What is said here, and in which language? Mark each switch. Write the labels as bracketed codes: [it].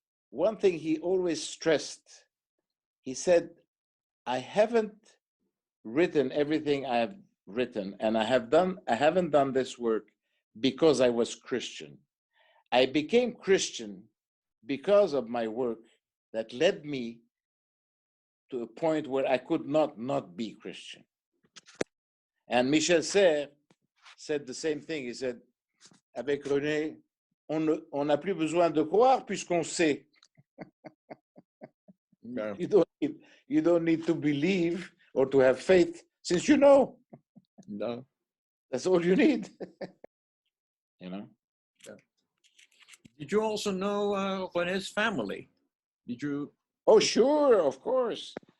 [en] one thing he always stressed, he said, I haven't written everything I have written, and I haven't done this work because I was Christian. I became Christian because of my work that led me to a point where I could not be Christian. And Michel Serres said the same thing. He said, [fr] avec René, on n'a plus besoin de croire puisqu'on sait. [en] No. You don't need to believe or to have faith since you know. No. That's all you need. You know? Yeah. Did you also know René's family? Did you? Oh, sure, of course.